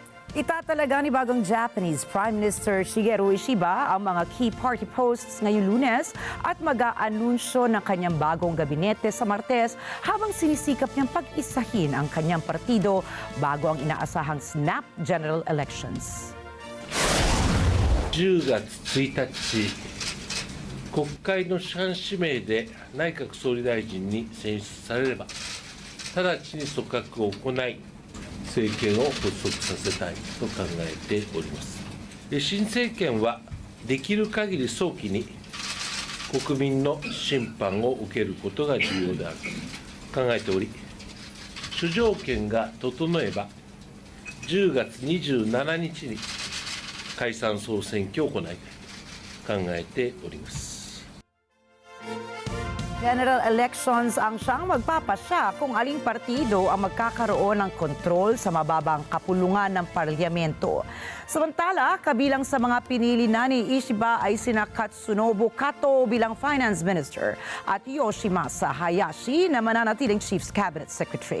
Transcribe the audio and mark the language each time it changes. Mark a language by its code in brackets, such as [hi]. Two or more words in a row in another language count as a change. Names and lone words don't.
[tl] Itatalaga ni bagong [en] Japanese Prime Minister [tl] Shigeru Ishiba ang mga [en] key party posts [tl] ngayong Lunes at mag-aanunsyo ng kanyang bagong gabinete sa Martes habang sinisikap niyang pag-isahin ang kanyang partido bago ang inaasahang [en] snap general elections. [ja] 10 月1日、国会の主犯指名で内閣総理大臣に選出されれば、直ちに組閣を行い、政権を発足させたいと考えております。新政権はできる限り早期に国民の審判を受けることが重要であると考えており、諸条件が整えば10月27日に解散総選挙を行い考えております。 [en] General elections [tl] ang siyang magpapasya kung aling partido ang magkakaroon ng kontrol sa mababang kapulungan ng parlamento. Samantala, kabilang sa mga pinili na ni Ishiba ay sina Katsunobu Kato bilang [en] Finance Minister [tl] at Yoshimasa Hayashi na mananatiling [en] Chief Cabinet Secretary.